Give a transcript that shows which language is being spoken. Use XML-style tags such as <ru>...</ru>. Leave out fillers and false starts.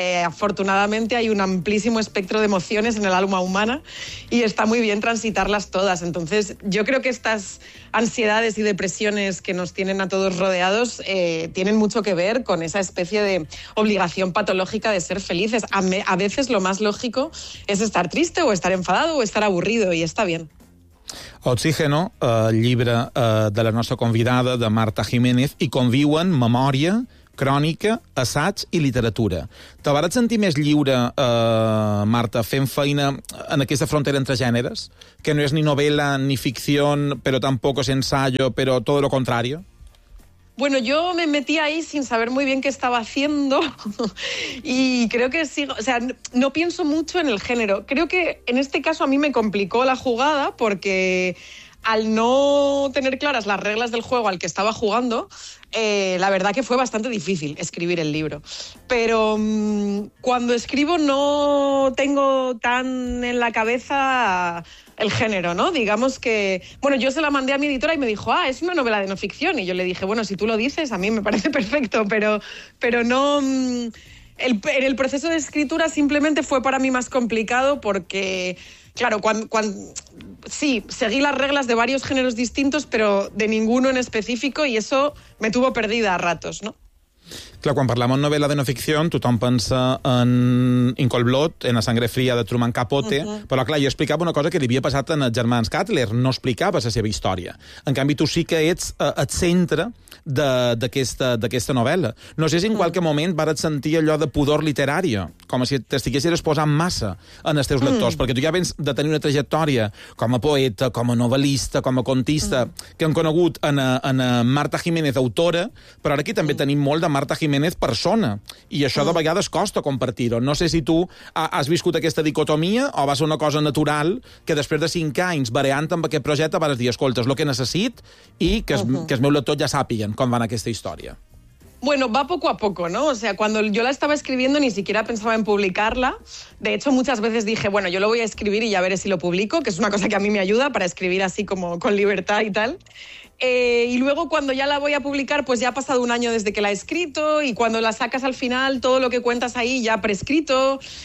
<es>Afortunadamente hay un amplísimo espectro de emociones en el alma humana y está muy bien transitarlas todas. Entonces, yo creo que estas ansiedades y depresiones que nos tienen a todos rodeados tienen mucho que ver con esa especie de obligación patológica de ser felices. A veces lo más lógico es estar triste o estar enfadado o estar aburrido y está bien.</es> <ca>Oxígeno, el llibre de la nostra convidada, de Marta Jiménez, i conviuen memòria, crònica, assaig i literatura. Te vas sentir més lliure, Marta, fent feina en aquesta frontera entre gèneres, que no és ni novel·la ni ficció, però tampoc és ensayo, però tot</ca> <es>lo contrario? Bueno, yo me metí ahí sin saber muy bien qué estaba haciendo y creo que sigo, o sea, no pienso mucho en el género. Creo que en este caso a mí me complicó la jugada porque al no tener claras las reglas del juego al que estaba jugando, la verdad que fue bastante difícil escribir el libro. Pero cuando escribo no tengo tan en la cabeza el género, ¿no? Digamos que, bueno, yo se la mandé a mi editora y me dijo, ah, es una novela de no ficción. Y yo le dije, bueno, si tú lo dices, a mí me parece perfecto, pero no. En el proceso de escritura simplemente fue para mí más complicado porque, claro, sí, seguí las reglas de varios géneros distintos, pero de ninguno en específico, y eso me tuvo perdida a ratos, ¿no?</es> <ca>Clar, quan parlem en novel·la de no ficció, tothom pensa en In Cold Blood, en La sangre fría de Truman Capote, uh-huh. Però clar, jo explicava una cosa que li havia passat en els germans Cutler, no explicava la seva història. En canvi, tu sí que ets el centre d'aquesta novel·la. No sé si en qualque moment vas sentir allò de pudor literari, com si t'estiguessis posant massa en els teus lectors, perquè tu ja vens de tenir una trajectòria com a poeta, com a novel·lista, com a contista, que hem conegut en Marta Jiménez, autora, però ara aquí també tenim molt de Marta Jiménez persona, i això de vegades costa compartir-ho. No sé si tu has viscut aquesta dicotomia o va ser una cosa natural que després de 5 anys variant amb aquest projecte vas dir, escolta, és el que necessit i que els meus lectors ja sàpiguen com va aquesta història.</ca> <es>Bueno, va poco a poco, ¿no? O sea, cuando yo la estaba escribiendo ni siquiera pensaba en publicarla. De hecho, muchas veces dije, bueno, yo lo voy a escribir y ya veré si lo publico, que es una cosa que a mí me ayuda para escribir así como con libertad y tal. Y luego cuando ya la voy a publicar, pues ya ha pasado un año desde que la he escrito y cuando la sacas al final, todo lo que cuentas ahí ya prescrito.</es>